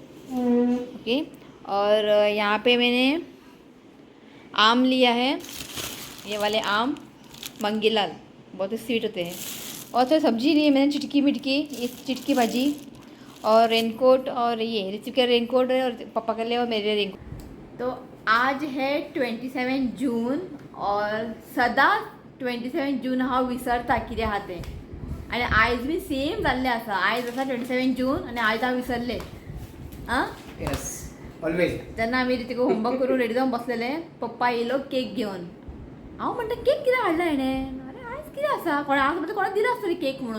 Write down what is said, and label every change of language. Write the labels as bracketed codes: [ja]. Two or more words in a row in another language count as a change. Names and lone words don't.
[hi] ओके, और यहाँ पे मैंने आम लिया है, ये वाले आम मंगीलाल, बहुत ही स्वीट होते हैं. और तो सब्जी ली है मैंने, चिटकी भाजी, और रेनकोट, और ये ऋतिक का रेनकोट है, और पापा के लिए, और मेरे रेनकोट. तो आज है 27 जून, और [kok] सदा 27 जून हा विसरता कितें आहा तें. आणि आयज बी सेम जाल्लें आसा. आयज आसा 27 जून, आनी आयज हांव विसरलें. आं, [en] yes always. [kok] जेन्ना आमी तिका होमवर्क करून रेडी जावन बसलेले, पप्पा येयलो केक घेवन. हांव म्हणटा केक कित्याक हाडला हेणें, अरे आयज कितें आसा, कोणाक दिला आसतली केक म्हणून.